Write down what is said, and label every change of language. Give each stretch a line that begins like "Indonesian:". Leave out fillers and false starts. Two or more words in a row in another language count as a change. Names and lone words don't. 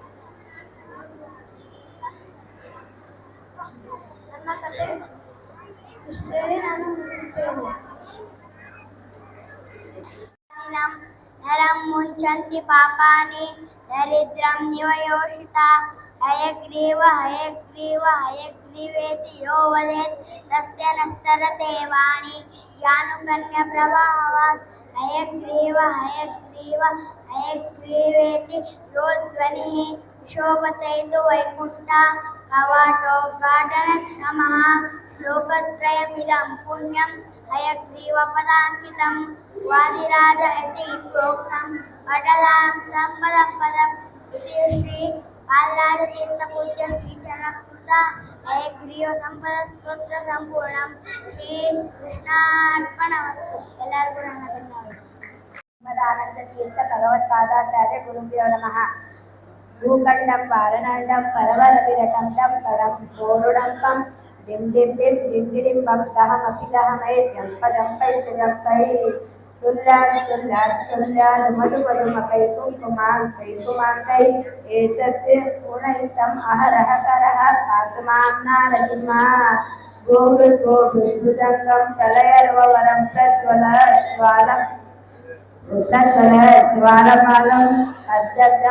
Kannada: ನನ್ನ ಕಥೆ ಇಷ್ಟೇಳಿ ನಾನು ಮುಗಿಸ್ತೇನೆ.
Sanskrit: ನರಂ ಮುಂಚಂತಿ ಪಾಪಾನಿ ದರಿದ್ರಂ ನಿವಯೋಷಿತ ಹಯಗ್ರೀವ ಹಯಗ್ರೀವೇತಿ ಯೋ ವದೇತ್ ತಸ್ಯ ನಸ್ಸರತೆ ವಾಣಿ ಜಾನುಕನ್ಯ ಪ್ರಭಾವಾತ್ ಹಯಗ್ರೀವೇತಿ ಯೋ ಧ್ವನಿಃ ಶೋಭತೈತು ವೈಕುಂಠ ಕವಾಟೋದ್ಘಾಟನಕ್ಷಮಃ ಲೋಕತ್ರಯಮಿದಂ ಪುಣ್ಯಂ ಹಯಗ್ರೀವಪದಾಂಕಿತಂ ವಾದಿರಾಜ ಇತಿ ಪ್ರೋಕ್ತಂ ಪಟಲಾಂ ಸಂಪದಂ ಪದಂ ಇತಿ ಶ್ರೀ ಬಾಲರಾಜತೀರ್ಥಪೂಜ್ಯ ಶ್ರೀಚರಣಕೃತ ಹಯಗ್ರೀವ ಸಂಪದ ಸ್ತೋತ್ರ ಸಂಪೂರ್ಣಂ ಶ್ರೀ ಕೃಷ್ಣಾರ್ಪಣಮಸ್ತು.
Kannada: ಎಲ್ಲರಿಗೂ ನನ್ನ ಧನ್ಯವಾದ.
Sanskrit: ಆನಂದ ತೀರ್ಥ ಭಗವತ್ಪಾದಾಚಾರ್ಯ ಗುರುಭ್ಯೋ ನಮಃ. ಭೂಖಂಡಂ ಪಾರನಾಂಡಂ ಪರವರ ವಿರಟಂ ಡಂ ಪರಂ ಗೋರುಡಂಪಂ ಡಿಂ ಡಿಂ ಡಿಂ ಡಿಂ ಡಿಡಿಂಬಂ ದಹಮಪಿ ದಹಮೈ ಜಂಪ ಜಂಪೈಶ್ಚ ಜಂಪೈ ತುಲ್ಯಾದುಮದುಮದುಮಕೈ ಕುಂಕುಮಾಂಕೈ ಏತತ್ ಪೂರ್ಣಯುಕ್ತಂ ಅಹರಹ ಕರಹ ಪಾತು ಮಾಂ ನಾರಸಿಂಹ ಗೋಭೃದ್ಭುಜಂಗಂ ಪ್ರಳಯರ್ವವರಂ ಜ್ವಾಲಪಾಲಂ ಕರ್ಜಜಂ